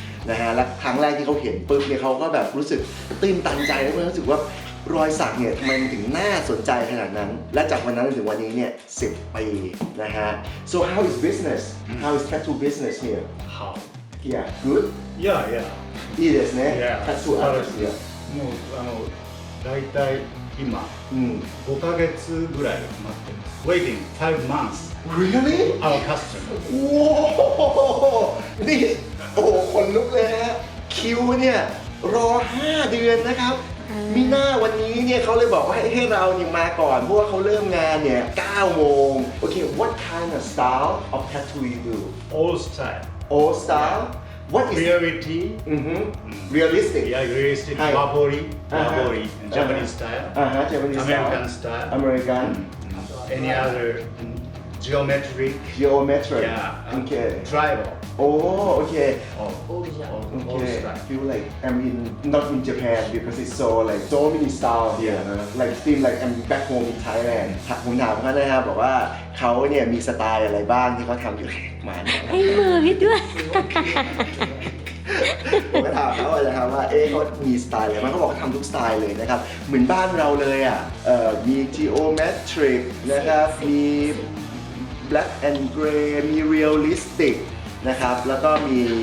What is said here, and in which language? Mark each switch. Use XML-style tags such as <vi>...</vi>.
<th>นะฮะและครั้งแรกที่เขาเห็นปุ๊บเนี่ยเขาก็แบบรู้สึกตื้นตันใจแล้วก็รู้สึกว่ารอยสักเนี่ยทำไมมันถึงน่าสนใจขนาดนั้นและจากวันนั้นถึงวันนี้เนี่ย10 ปีนะฮะ</th> <en>so how is business how is tattoo business here How? yeah good Yeah.</en> <ja>いいですね</ja> <en>Yeah. tattoo artist here</en> <ja>もうだいたい今5ヶ月ぐらい待ってます。</ja> <en>Waiting 5 months. really Our customer.</en> <th>โอ้โหนี่โอ้โหคนลุกเลยนะฮะคิวเนี่ยรอ5 เดือนนะครับมีหน้าวันนี้เนี่ยเขาเลยบอกว่าให้เราเนี่ยมาก่อนเพราะว่าเขาเริ่มงานเนี่ย9 โมงโอเค</th> <en>what kind of style of tattoo you do All style. old style what is Reality. realistic Yeah, realistic. Hi. Wabori. Uh-huh. Wabori. Japanese style. Japanese American style style. American Any other geometric. geometric Yeah. okay Tribal. oh okay All Okay, style. feel like I'm in not in Japan because it's so like so many styles here Yeah.</en> <th>นะ</th> <en>like feel like I'm back home in Thailand</en> <th>ผมถามเขานะครับบอกว่าเขาเนี่ยมีสไตล์อะไรบ้างที่เขาทำอยู่มาเนี่ย ให้มือพี่ด้วย ผมก็ถามเขานะครับว่าเขามีสไตล์อะไรบ้างเขาบอกเขาทำทุกสไตล์เลยนะครับเหมือนบ้านเราเลยอ่ะมี geometric นะครับมี black and gray มี realistic นะครับแล้วก็มี</th>